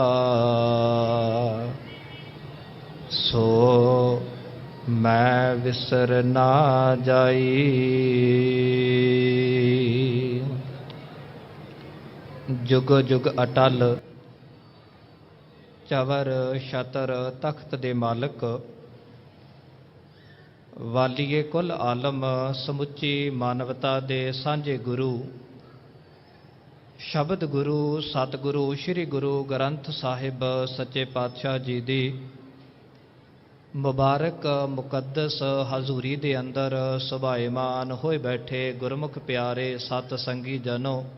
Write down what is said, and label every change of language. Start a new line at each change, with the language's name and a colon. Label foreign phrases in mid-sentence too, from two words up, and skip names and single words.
Punjabi: ਸੋ ਮੈਂ ਵਿਸਰ ਨਾ ਜਾਈ। ਜੁਗ ਜੁਗ ਅਟਲ ਚਵਰ ਛਤਰ ਤਖ਼ਤ ਦੇ ਮਾਲਕ, ਵਾਲੀਏ ਕੁਲ ਆਲਮ ਸਮੁੱਚੀ ਮਾਨਵਤਾ ਦੇ ਸਾਂਝੇ ਗੁਰੂ। ਸ਼ਬਦ ਗੁਰੂ ਸਤਿਗੁਰੂ ਸ੍ਰੀ ਗੁਰੂ ਗ੍ਰੰਥ ਸਾਹਿਬ ਸੱਚੇ ਪਾਤਸ਼ਾਹ ਜੀ ਦੀ ਮੁਬਾਰਕ ਮੁਕੱਦਸ ਹਜ਼ੂਰੀ ਦੇ ਅੰਦਰ ਸੁਭਾਇਮਾਨ ਹੋਏ ਬੈਠੇ ਗੁਰਮੁਖ ਪਿਆਰੇ ਸਤ ਸੰਗੀ ਜਨੋਂ।